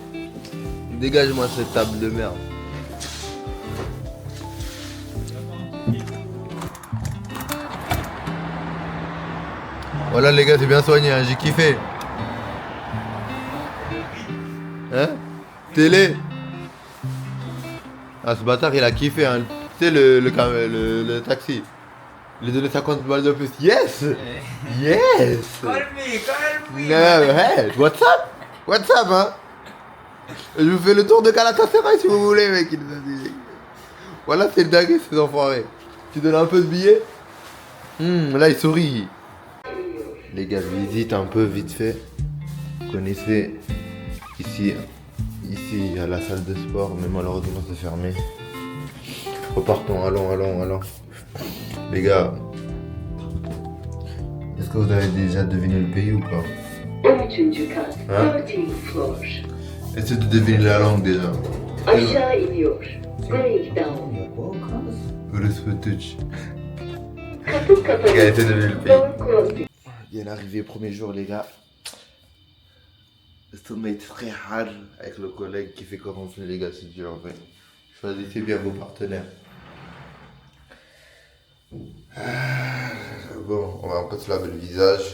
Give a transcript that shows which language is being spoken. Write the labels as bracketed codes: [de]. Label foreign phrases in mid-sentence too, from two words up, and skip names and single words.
[fr] Dégage-moi cette table de merde. Voilà les gars, c'est bien soigné, hein, j'ai kiffé. Hein? Télé. Ah ce bâtard il a kiffé hein. Tu sais le taxi. Il lui a donné 50 balles de plus. [en] Yes! Yes! Call me. Non, hey, what's up hein? [fr] Je vous fais le tour de Galatasaray si vous voulez mec. Il nous a dit. Voilà c'est le dingue ces enfoirés. Tu donnes un peu de billets. Là il sourit. Les gars, visite un peu vite fait. Vous connaissez ici il y a la salle de sport, mais malheureusement c'est fermé. Repartons, allons. Les gars, est-ce que vous avez déjà deviné le pays ou pas? Hein? Essayez de deviner la langue déjà. [tr] Aşağı iniyor. [en] Going down. Rusputuc. [tr] Kapı kapanıyor. [fr] Gayet de deviner le pays. [en] Door closing. [fr] Bien arrivé, premier jour les gars. L'estomac est très hard avec le collègue qui fait comment on les gars, c'est dur en vrai. Choisissez bien vos partenaires. Bon, on va un peu se laver le visage.